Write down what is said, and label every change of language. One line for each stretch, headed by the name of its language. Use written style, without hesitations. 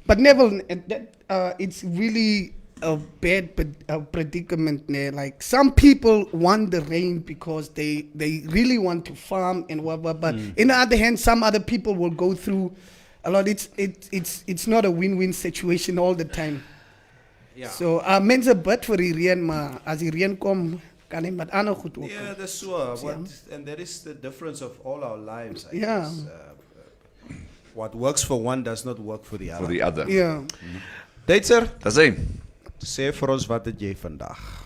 English: But Neville, it's really a bad predicament there. Like some people want the rain because they really want to farm and whatever, but in the other hand, some other people will go through a lot. It's not a win-win situation all the time. Yeah.
Afrikaans: So mense bid vir die reën, maar as die reën kom, kan hy met ander goed ook.
English: Yeah, that's so. And that is the difference of all our lives. I guess. What works for one does not work for the other. Yeah.
Afrikaans: Deitzer, Dis hy. sê vir ons wat het jy vandag?